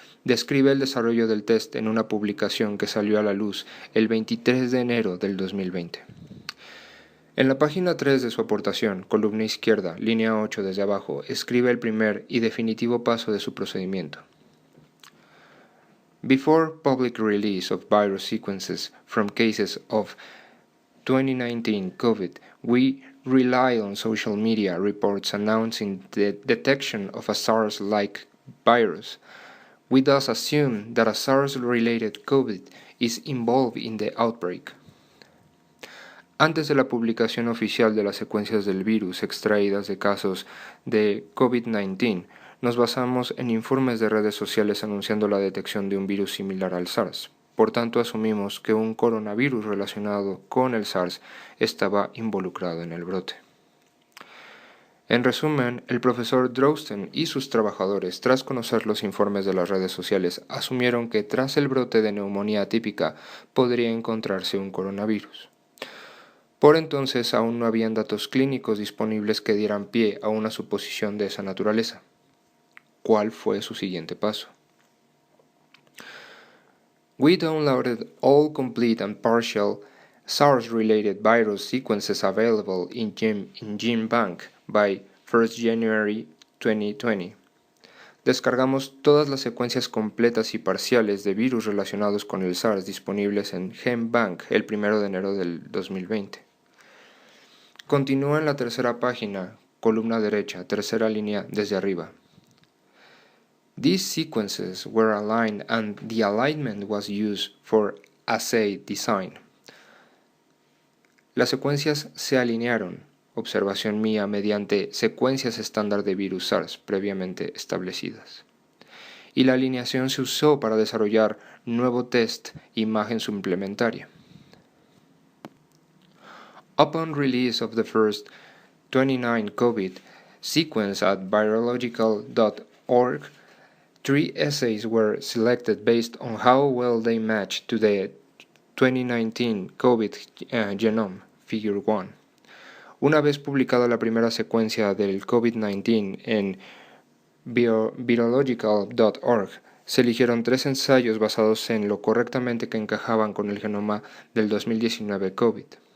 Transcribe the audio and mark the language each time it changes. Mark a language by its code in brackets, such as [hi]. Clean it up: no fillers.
[es] Describe el desarrollo del test en una publicación que salió a la luz el 23 de enero del 2020. En la página 3 de su aportación, columna izquierda, línea 8 desde abajo, escribe el primer y definitivo paso de su procedimiento. [en] Before public release of virus sequences from cases of 2019 COVID, we rely on social media reports announcing the detection of a SARS-like virus. We thus assume that a SARS-related COVID is involved in the outbreak. [es] Antes de la publicación oficial de las secuencias del virus extraídas de casos de COVID-19, nos basamos en informes de redes sociales anunciando la detección de un virus similar al SARS. por tanto asumimos que un coronavirus relacionado con el SARS estaba involucrado en el brote. En resumen, el profesor Drosten y sus trabajadores, tras conocer los informes de las redes sociales, asumieron que tras el brote de neumonía atípica podría encontrarse un coronavirus. Por entonces aún no habían datos clínicos disponibles que dieran pie a una suposición de esa naturaleza. ¿Cuál fue su siguiente paso? [en] We downloaded all complete and partial SARS-related virus sequences available in GenBank by 1 January 2020. [es] Descargamos todas las secuencias completas y parciales de virus relacionados con el SARS disponibles en GenBank el 1 de enero del 2020. Continúa en la tercera página, columna derecha, tercera línea desde arriba. [en] These sequences were aligned and the alignment was used for assay design. [es] Las secuencias se alinearon, observación mía, mediante secuencias estándar de virus SARS previamente establecidas. Y la alineación se usó para desarrollar nuevo test imagen suplementaria. [en] Upon release of the first 29 COVID sequence at virological.org, 3 assays were selected based on how well they matched to the 2019 COVID genome, Figure 1. [es] Una vez publicada la primera secuencia del COVID-19 en virological.org, se eligieron 3 ensayos basados en lo correctamente que encajaban con el genoma del 2019 COVID.